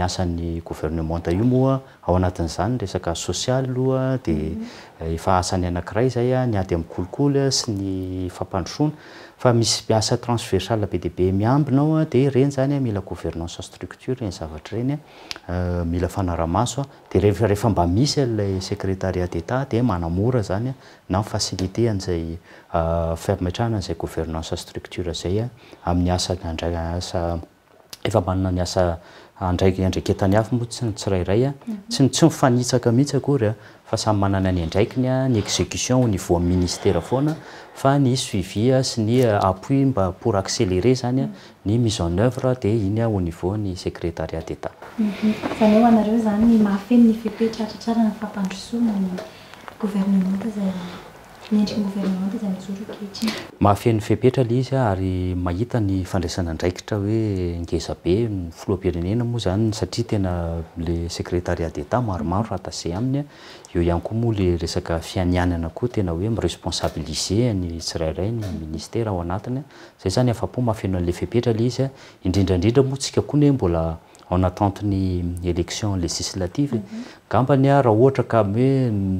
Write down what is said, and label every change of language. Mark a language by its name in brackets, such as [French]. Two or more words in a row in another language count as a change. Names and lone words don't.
[Malagasy] asan'ny gouvernement io moa ao anatin'izany resaka social aloha dia efa asany anankiray zay ny ady amin'ny kolikoly sy ny fampandrosoana fa misy asa transversale be dia be miambinao dia reny zany mila [French] gouvernance structure [Malagasy] reny zavatra reny mila fanaramaso dia rehefa mba misy ilay [French] secrétariat d'État [Malagasy] dia manamora zany na facilité an'izay fametrahana an'izay [French] gouvernance structure [Malagasy] zay amin'ny asa asa efa manana ny asa andraiketany hafa moa tsy tsirairay tsy mifanitsaka mihitsy akory fa samy manana ny andraikiny ny [French] exécution au niveau ministère [Malagasy] foana fa ny suivi sy ny appui mba [French] pour accélérer [Malagasy] zany ny [French] mise en œuvre [Malagasy] dia iny [French] au niveau [Malagasy] ny [French] secrétariat d'État. [Malagasy] Zany ho anareo zany mahafeno ny fepetratratrara ny fampandrosoana ny gouvernement zay niendriky gouvernement zay mijoro ankehitriny. Mahafeno fepetra le izy ary mahita ny fandraisana andraikitra hoe ngeza be filoham-pirenena moa zany satria tena le [French] secrétariat d'État [Malagasy] maromaro rattaché aminy eo ihany koa moa le resaka fianianana koa tena hoe miresponsabiliser ny tsirairay ny ministère ao anatiny zay zany afa-po mahafeno an'le fepetra le izy indrindrandrindra moa tsika koa ne mbola [French] en attente [Malagasy] ny [French] élection législative [Malagasy] gambany raha ohatra ka hoe